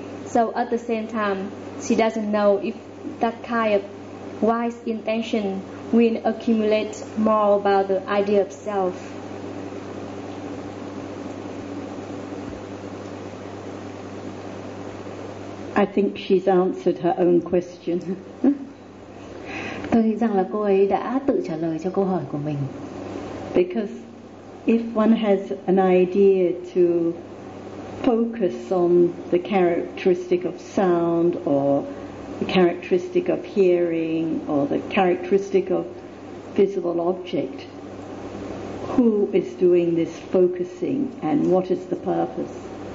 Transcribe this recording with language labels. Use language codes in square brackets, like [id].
[en] So at the same time, she doesn't know if that kind of wise intention will accumulate more about the idea of self. I think she's answered her own question. [vi] Tôi nghĩ rằng là cô ấy đã tự trả lời cho câu hỏi của mình. [en] Because if one has an idea to focus on the characteristic of sound or the characteristic of hearing or the characteristic of visible object, who is doing this focusing and what is the purpose?